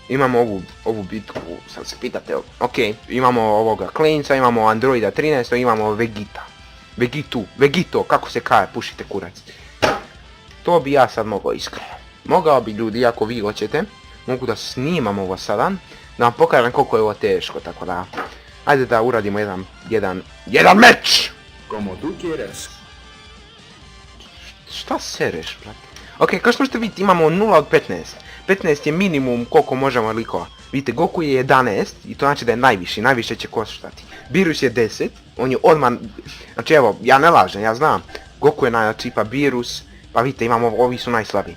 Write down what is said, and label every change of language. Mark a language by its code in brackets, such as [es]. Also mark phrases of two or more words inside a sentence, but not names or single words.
[sr] Imamo ovu bitku, sad se pitate, ok, imamo ovoga klinca, imamo Androida 13, imamo Vegito, kako se kaže, pušite kurac. To bi ja sad mogao iskreno. Mogao bi ljudi, ako vi hoćete, mogu da snimam ovo sada, da vam pokažem koliko je ovo teško, tako da... Ajde da uradimo jedan meč! [es] Como tú quieras. [sr] Šta sereš, brate? Ok, kao što možete vidjeti, imamo 0 od 15. 15 je minimum koliko možemo likova. Vidite, Goku je 11 i to znači da je najviši, najviše će koštati. Beerus je 10, on je odmah... Znači evo, ja ne lažem, ja znam. Goku je najjači, pa Beerus, pa vidite, imamo, ovi su najslabiji.